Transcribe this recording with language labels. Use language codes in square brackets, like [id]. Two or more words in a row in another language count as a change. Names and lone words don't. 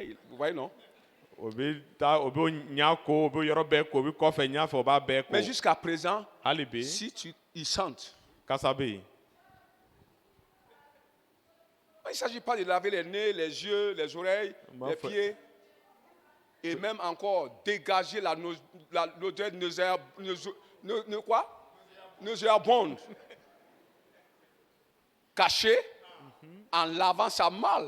[fr] Vous voyez non? [bm] o bɛ taa o bɛ ɲa ko o bɛ yɔrɔ bɛɛ ko o bɛ kɔfɛ ɲa fɛ o b'a bɛɛ ko. [fr] Mais jusqu'à présent, [bm] hali bi [fr] si ils chantent, [bm] kasa bɛ yen. [fr] Il ne s'agit pas de laver les nez, les yeux, les oreilles, les pieds. Et même encore dégager l'odeur nauséabonde. Caché en lavant ça mal.